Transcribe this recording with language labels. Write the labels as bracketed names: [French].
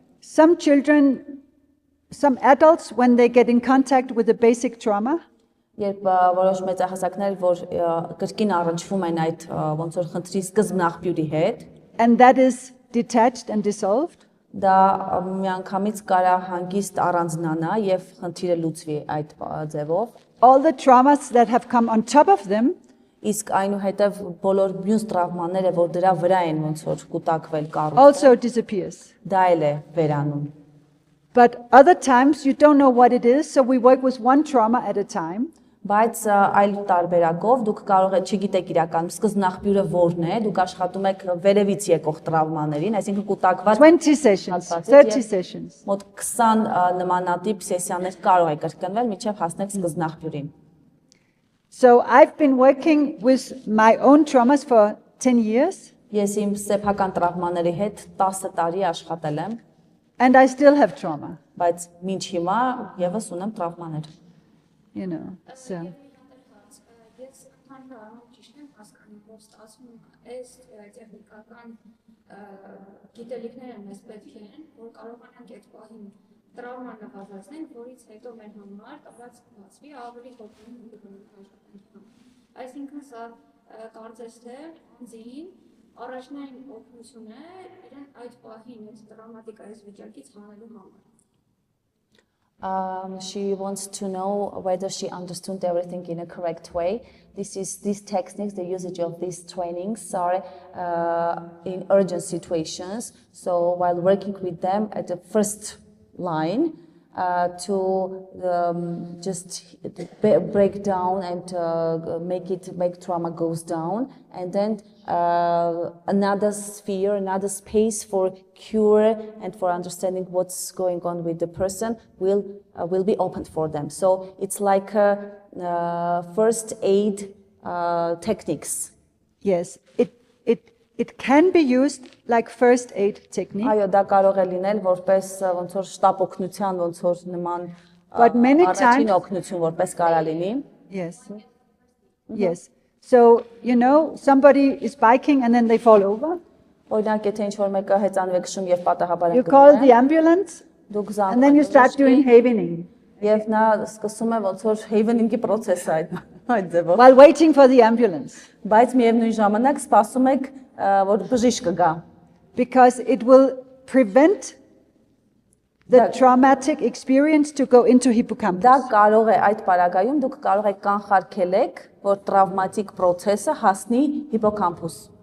[English] Some children, some adults, when they get in contact with the basic trauma, [Armenian] Երբ որոշ մեծահասակներ, որ կրկին առնչվում են այդ ոնց որ խնդրի սկզբնաղբյուրի հետ, [English] and that is detached and dissolved, [Armenian] դա միանգամից կարա հանգիստ առանձնանա եւ խնդիրը լուծվի այդ ձևով, [English] all the traumas that have come on top of them [Armenian] իսկ այնուհետև բոլոր մյուս տրավմաները, որ դրա վրա են ոնց որ կուտակվել կառուցել, [English] also disappears. [Armenian] դա էլ է վերանում։ [English] But other times you don't know what it is, so we work with one trauma at a time. [Armenian] Բայց այլ տարբերակով դուք կարող եք չգիտեք իրականում սկզբնաղբյուրը որն է, դուք աշխատում եք վերևից եկող տրավմաներին, այսինքն կուտակված [English] 20 sessions, 30 sessions. [Armenian] մոտ 20 նմանատիպ սեսիաներ կարող եք կրկնվել մինչև հասնեք սկզբնաղբյուրին։ [English] So I've been working with my own traumas for 10 years. [Armenian] Ես իմ սեփական տրավմաների հետ 10 տարի աշխատել եմ, [English] and I still have trauma, [Armenian] բայց մինչ հիմա եւս ունեմ տրավմաներ։ [English] you know. So, [Armenian] Ես ընդհանրապես ճիշտ եմ հասկանում, որ ստացվում այս տեխնիկական գիտելիքները մեզ պետք են, որ կարողանանք այդ պահին տրավմա նվազեցնենք, որից հետո մեր համար տված բացվի ավելի հոգին աշխատանքի։ Այսինքն սա կարծես թե ձին առաջնային օգնություն է իրեն այդ պահին այդ տրավմատիկ այս վիճակից հանելու համար։ [English] She wants to know whether she understood everything in a correct way. These techniques, the usage of these trainings are in urgent situations. So while working with them at the first line, to just break down and make trauma goes down, and then another sphere, another space for cure and for understanding what's going on with the person will be opened for them. So it's like first aid techniques. yes, it can be used like first aid technique, [Armenian] Այո, դա կարող է լինել որպես ոնց որ շտապ օգնության ոնց որ նման [English] But many [Armenian] առաջին [English] times- [Armenian] օգնություն որպես կարա լինի։ [English] yes, yes. So, you know, somebody is biking and then they fall over. [Armenian] Օրինակ, եթե ինչ-որ մեկը հեծանվի է քշում եւ պատահաբար [English] You call the ambulance [Armenian] դուք [English] and then you start doing havening [Armenian] Եվ նա սկսում է ոնց որ havening-ի process-ը այդ ձևով։ [English] while waiting for the ambulance [Armenian] Բայց միևնույն ժամանակ սպասում եք որ բժիշկ կգա։ [English] because it will prevent the traumatic experience to go into [Armenian] Դա [English] hippocampus. [Armenian] կարող է այդ պարագայում դուք կարող եք կանխարգել եք որ տրավմատիկ process-ը հասնի հիպոկամպուս։